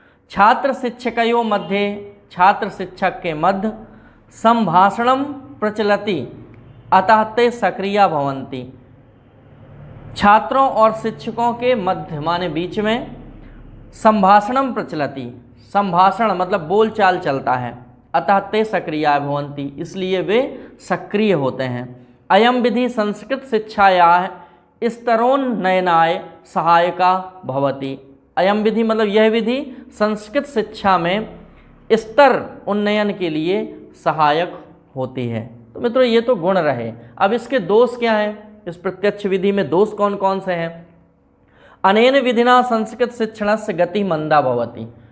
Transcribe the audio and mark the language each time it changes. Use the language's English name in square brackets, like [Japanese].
[Sanskrit] छात्र शिक्षकयों मध्य, छात्र शिक्षक के मध्य संभाषणम प्रचलति अतः ते सक्रिया भवन्ति। [Hindi] छात्रों और शिक्षकों के मध्य माने बीच में [Sanskrit] संभाषणम प्रचलति, [Hindi] संभाषण मतलब बोलचाल चलता है, [Sanskrit] अतः ते सक्रिया भवन्ति [Hindi] इसलिए वे सक्रिय होते हैं। [Sanskrit] अयम विधि संस्कृत शिक्षायाः स्तरोन्नयनाय सहायका भवति। अयम विधि [Hindi] मतलब यह विधि संस्कृत शिक्षा में स्तर उन्नयन के लिए सहायक होती है। तो मित्रों, ये तो गुण रहे। अब इसके दोष क्या हैं? इस प्रत्यक्ष विधि में दोष कौन कौन से हैं? [Sanskrit] अनेन विधिना संस्कृत शिक्षणस्य गति मंदा भवति।